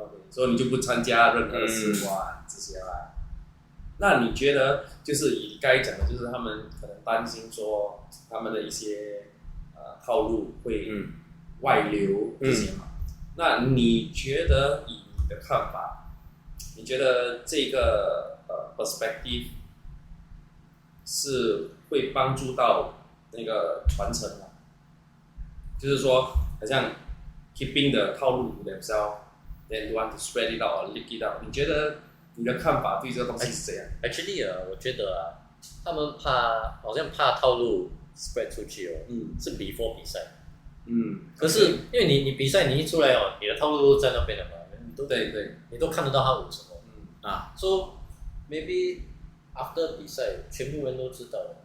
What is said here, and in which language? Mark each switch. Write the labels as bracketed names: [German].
[Chinese] 所以你就不参加任何士官这些啦。那你觉得，就是以刚才讲的，就是他们可能担心说他们的一些套路会外流这些嘛？那你觉得以你的看法，你觉得这个perspective 是会帮助到那个传承吗？就是说，好像 keeping 的套路 themselves。 [English] Then you want to spread it out [Chinese] or leak it out？ 你觉得你的看法对这个东西是怎样？Actually 我觉得他们好像怕套路 spread 出去是 before 比赛。可是因为你比赛你一出来你的套路都在那边了嘛，你都看得到他舞什么 [English] So maybe after [Chinese] 比赛，全部人都知道了。